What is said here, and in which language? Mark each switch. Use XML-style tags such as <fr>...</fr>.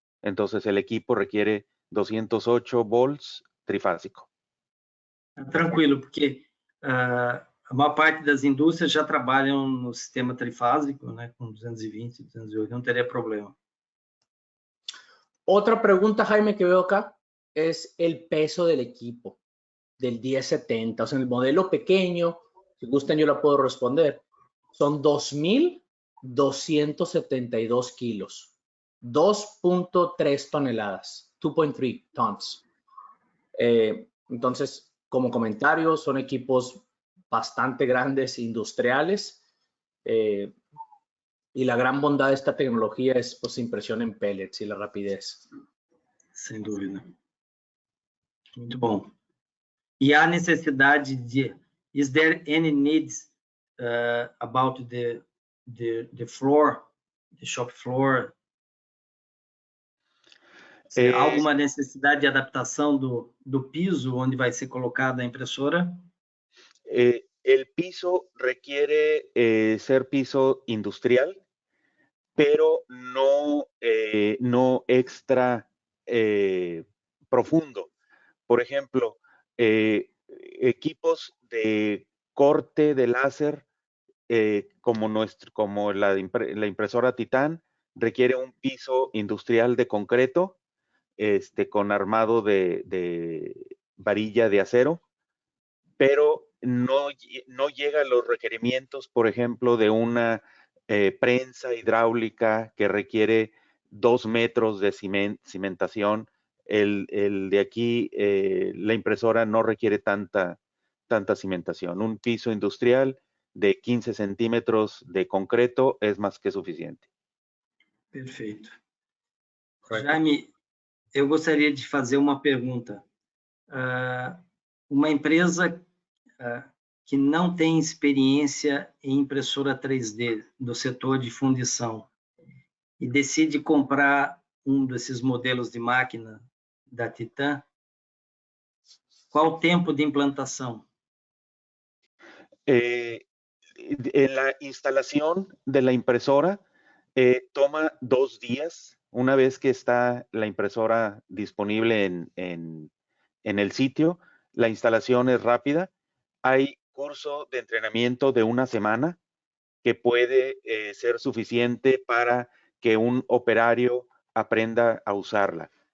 <es>Entonces el equipo requiere 208 volts trifásico.</es> <pt>Tranquilo, porque a maior parte das indústrias já trabalham no sistema trifásico, né, com 220, 208, não teria problema.</pt> <es>Otra pregunta, Jaime, que veo acá es el peso del equipo, del 1070. O sea, en el modelo pequeño, si gustan yo la puedo responder, son 2.272 kilos, 2.3 toneladas, 2.3 tons. Entonces, como comentario, son equipos bastante grandes, industriales, y la gran bondad de esta tecnología es pues impresión en pellets y la rapidez.</es> <pt>Sem dúvida. Muito bom. E há necessidade de...</pt> <en>Is there any needs about the floor, the shop floor?</en> <pt>Há alguma necessidade de adaptação do piso onde vai ser colocada a impressora?</pt> <es>El piso requiere ser piso industrial, pero no extra profundo. Por ejemplo, equipos de corte de láser como la impresora Titan requiere un piso industrial de concreto con armado de varilla de acero, pero no llega a los requerimientos, por ejemplo, de una prensa hidráulica que requiere 2 metros de cimentación. El de aquí, la impresora no requiere tanta cimentación. Un piso industrial de 15 centímetros de concreto es más que suficiente.</es> <pt>Perfeito. Jaime, eu gostaria de fazer uma pergunta. Uma empresa que não tem experiência em impressora 3D do setor de fundição e decide comprar um desses modelos de máquina da Titan, qual o tempo de implantação?</pt> <es>La instalación de la impresora toma 2 días. Una vez que está la impresora disponible en el sitio, la instalación es rápida. Hay curso de entrenamiento de 1 semana que puede ser suficiente para que un operario aprenda a usarla.</es>